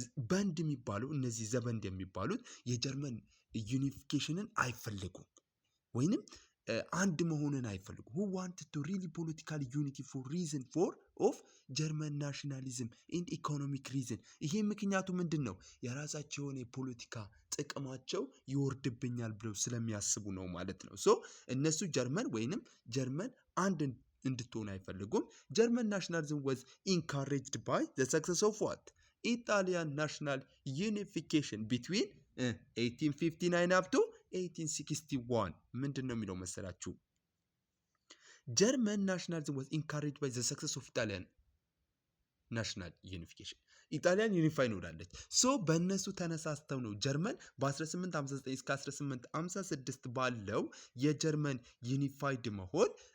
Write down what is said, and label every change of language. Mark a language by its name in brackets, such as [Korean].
[Amharic] በንድ የሚባሉ እነዚህ ዘበንድ የሚባሉት የጀርመን ዩኒፊኬሽንን አይፈልጉም ወይንም አንድ መሆንን አይፈልጉም። [English] who wanted to really political unity for reason of German nationalism and economic reason። [Amharic] ይሄ ምክንያቱ ምንድን ነው? የራሳቸው የሆነ የፖለቲካ ጥቅማቸው ይወርድብኛል ብለው ስለሚያስቡ ነው ማለት ነው። ሶ እነሱ ጀርመን ወይንም ጀርመን አንድ እንድትሆን አይፈልጉም። ጀርመን ናሽናሊዝም [English] was encouraged by the success of what? Italian national unification between 1859 up to 1861 [Amharic] ምንድን ነው የሚለው መሰላችሁ? [English] ጀርመን ናሽናሊዝም was encouraged by the success of Italian ናሽናል ዩኒፊኬሽን። [Amharic] ኢጣሊያን ዩኒፋይ ሆናለች። ሶ በእነሱ ተነሳስተው ነው ጀርመን በ1859 እስከ 1856 ባለው የጀርመን ዩኒፋይድ መሆን